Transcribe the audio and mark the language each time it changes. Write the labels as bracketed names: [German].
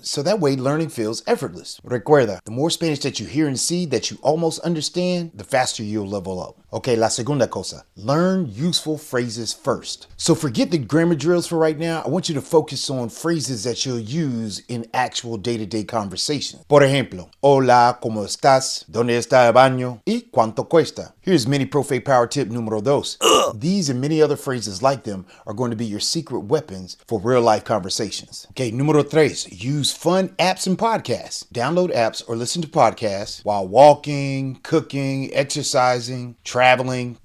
[English] So that way learning feels effortless. [Spanish] Recuerda, [English] the more Spanish that you hear and see that you almost understand, the faster you'll level up. Okay, [Spanish] la segunda cosa. [English] Learn useful phrases first. So forget the grammar drills for right now. I want you to focus on phrases that you'll use in actual day-to-day conversations. [Spanish] Por ejemplo, hola, ¿cómo estás? ¿Dónde está el baño? ¿Y cuánto cuesta? [English] Here's mini Profe power tip [Spanish] número dos. [English] These and many other phrases like them are going to be your secret weapons for real-life conversations. Okay, [Spanish] número tres. [English] Use fun apps and podcasts. Download apps or listen to podcasts while walking, cooking, exercising, traveling.